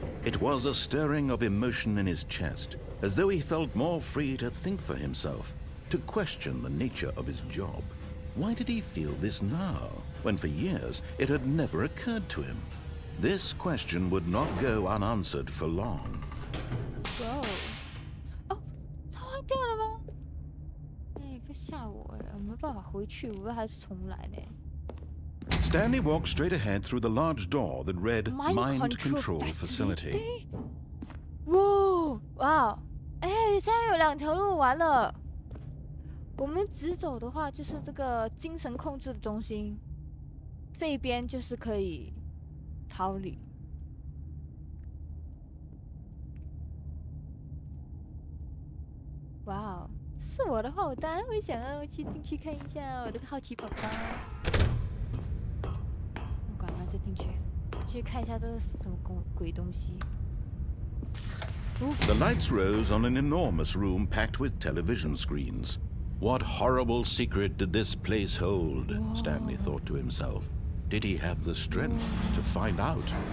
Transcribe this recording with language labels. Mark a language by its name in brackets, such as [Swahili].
[English] It was a stirring of emotion in his chest, as though he felt more free to think for himself, to question the nature of his job. Why did he feel this now, when for years it had never occurred to him? This question would not go unanswered for long. [Chinese] Wow. 哦，它坏掉了吗？哎，别吓我哎，我没办法回去，我还是重来呢。 [English] Stanley walked straight ahead through the large door that read Mind Control Facility. [Chinese] 哇，哎，现在有2条路，完了。我们直走的话，就是这个精神控制的中心，这一边就是可以逃离。哇哦，是我的话，我当然会想要进去看一下我的好奇宝宝。再进去，去看一下这是什么鬼东西。 [English] The lights rose on an enormous room packed with television screens. What horrible secret did this place hold? Whoa. Stanley thought to himself. Did he have the strength to find out?